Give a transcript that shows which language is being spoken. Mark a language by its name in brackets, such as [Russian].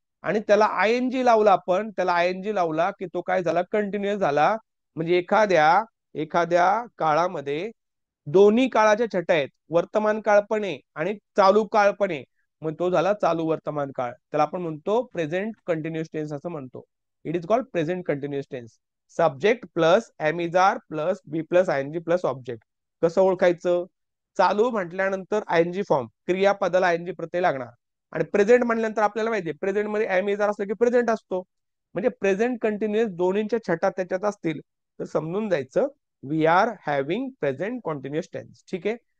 [Marathi] आणि त्याला आयएनजी लावला, आपण त्याला आयएनजी लावला की तो काय झाला, कंटिन्युअस झाला. म्हणजे एखाद्या एखाद्या काळामध्ये दोन्ही काळाच्या छटा आहेत, वर्तमान काळ पण आहे आणि चालू काळ पण आहे. मग तो झाला चालू वर्तमान काळ, त्याला आपण म्हणतो प्रेझेंट कंटिन्युअस टेन्स असं म्हणतो. [English] It is called present continuous tense. Subject plus am is are plus B plus ING plus object. [Marathi] कसं ओळखायचं, चालू म्हटल्यानंतर आयएनजी फॉर्म, क्रियापदाला आयएनजी प्रत्यय लागणार. आणि प्रेझेंट म्हटल्यानंतर आपल्याला माहिती आहे प्रेझेंट मध्ये एम इज आर असलं की प्रेझेंट असतो. म्हणजे प्रेझेंट कंटिन्युअस दोन्हीच्या छटा त्याच्यात असतील तर समजून जायचं [English] We are having present continuous tense. [Marathi] ठीक आहे.